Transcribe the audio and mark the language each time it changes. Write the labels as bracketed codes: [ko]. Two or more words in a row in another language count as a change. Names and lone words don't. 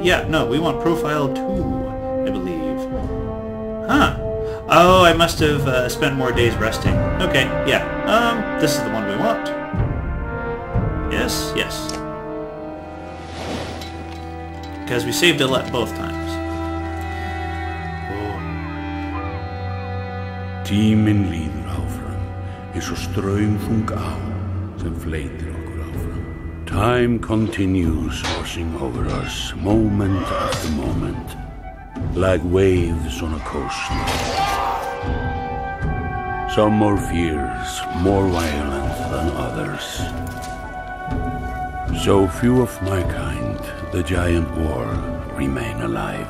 [en] Yeah, no, we want profile 2, I believe. Huh. Oh, I must have spent more days resting. Okay, yeah. This is the one we want. Yes, yes. Because we saved Alette both times. [is] Tíminn líður áfram, eins og straumþung á sem fleytir okkur áfram. [en] Time continues washing over us, moment after moment, like waves on a coast. Some more fierce, more violent than others. So few of my kind, the giant world, remain alive.